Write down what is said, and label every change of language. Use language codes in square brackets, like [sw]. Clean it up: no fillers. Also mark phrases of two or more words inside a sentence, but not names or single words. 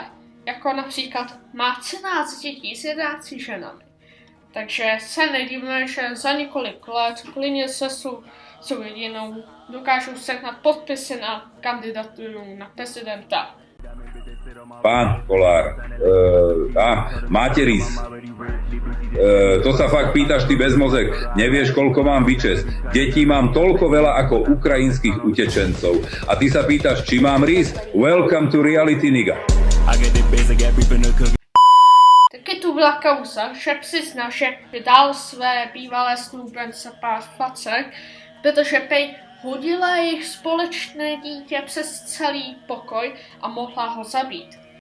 [cs] Jako například má 13 dětí s 11 ženami. Takže se nedivíme, že za několik let klidně se svou rodinou dokážu sehnat podpisy na kandidaturu na prezidenta. [sk] Pán Kolár, Materis, to sa fakt pýtaš ty bezmozek, nevieš, koľko mám vyčesť. Detí mám toľko veľa ako ukrajinských utečencov. A ty sa pýtaš, či mám rýs? [en] Welcome to reality, nigga. [cs] Taky tu byla kauza, že přizná, že vydal své bývalé snoubence pár facek, protože pej hodila jejich společné dítě přes celý pokoj a mohla ho zabít.